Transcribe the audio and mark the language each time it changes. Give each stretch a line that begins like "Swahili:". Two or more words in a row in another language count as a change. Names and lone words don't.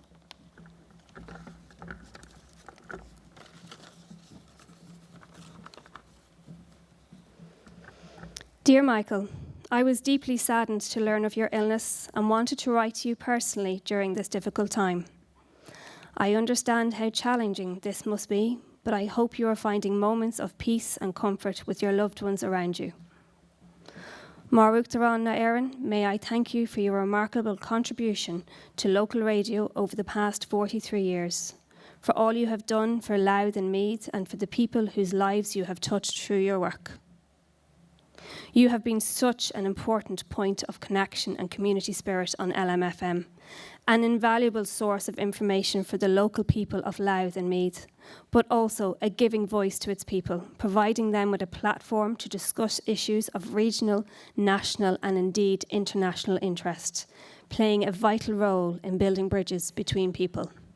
English: Dear Michael, I was deeply saddened to learn of your illness and wanted to write to you personally during this difficult time. I understand how challenging this must be, but I hope you are finding moments of peace and comfort with your loved ones around you.
Irish: Margaret na Éireann,
English: may I thank you for your remarkable contribution to local radio over the past 43 years, for all you have done for Louth and Meath and for the people whose lives you have touched through your work. You have been such an important point of connection and community spirit on Lmfm, an invaluable source of information for the local people of Louth and Meath, but also a giving voice to its people, providing them with a platform to discuss issues of regional, national and indeed international interest, playing a vital role in building bridges between people.